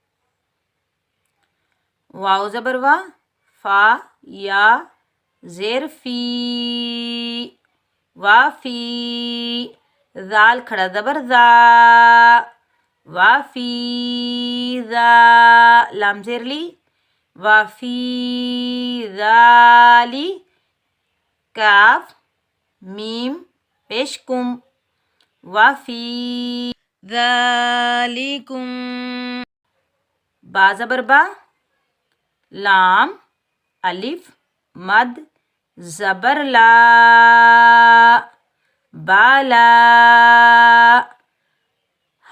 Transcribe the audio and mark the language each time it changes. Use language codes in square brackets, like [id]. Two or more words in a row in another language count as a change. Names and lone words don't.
[ur] واو زبر وا فا یا زیر فی وافی. زال کھڑا زبر زا وافی زا. لام زیر لی وافی زالی. کاف میم پیش کم وافی ذالکم. با زبر با لام الف مد زبر لا بالا.